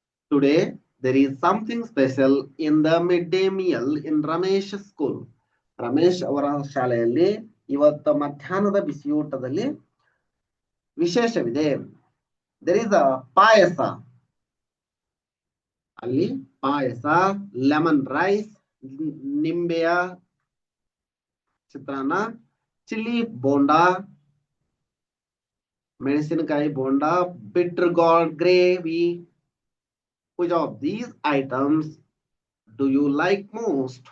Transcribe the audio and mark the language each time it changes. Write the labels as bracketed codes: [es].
[en] Today there is something special in the midday meal in Ramesh school. [kn] Ramesh ಅವರ ಶಾಲೆಯಲ್ಲಿ ಇವತ್ತು ಮಧ್ಯಾಹ್ನದ ಬಿಸಿಯೂಟದಲ್ಲಿ ವಿಶೇಷವಿದೆ. [en] there is a payasa, [kn] ಅಲ್ಲಿ ಪಾಯಸ, [en] lemon rice, [kn] ನಿಂಬೆಯ ಚಿತ್ರಾನ್ನ, [en] chilli bonda, [kn] ಮೆಣಸಿನಕಾಯಿ bonda, [en] Bitter gourd gravy. which of these items do you like most?